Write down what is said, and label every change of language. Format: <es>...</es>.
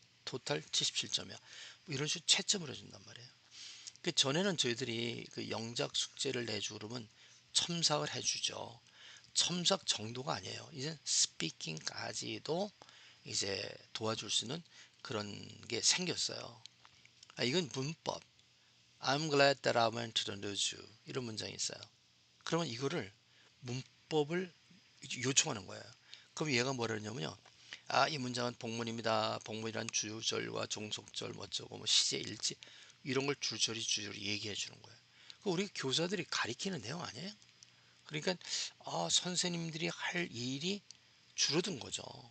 <ko>토탈 77점이야. 뭐 이런 식으로 채점을 해준단 말이에요. 그 전에는 저희들이 그 영작 숙제를 내주고 그러면 첨삭을 해주죠. 첨삭 정도가 아니에요. 이제 스피킹까지도 이제 도와줄 수 있는 그런 게 생겼어요. 아, 이건 문법.</ko> <en>I'm glad that I went to the news.</en> <ko>이런 문장이 있어요. 그러면 이거를 문법을 요청하는 거예요. 그럼 얘가 뭐라 그러냐면요. 아, 이 문장은 복문입니다. 복문이란 주절과 종속절 뭐저고 뭐 시제 일지 이런 걸 줄줄이 얘기해 주는 거예요. 그 우리 교사들이 가리키는 내용 아니에요? 그러니까 선생님들이 할 일이 줄어든 거죠.</ko>